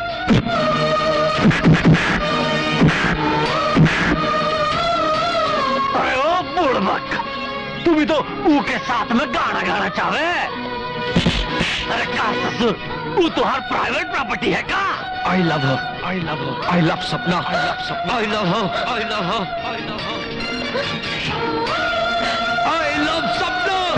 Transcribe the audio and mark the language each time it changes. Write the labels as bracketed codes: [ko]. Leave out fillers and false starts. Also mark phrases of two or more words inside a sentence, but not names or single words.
[bho] अरे ओ बुड़बक, तू भी तो ऊ के साथ में गाना गाना चाहे? अरे का ससुर, वो तो हर [en] private property [bho] है का? [en] I love her, I love her, I love Sapna, I love Sapna, I love her, I love her, I love her, I love Sapna.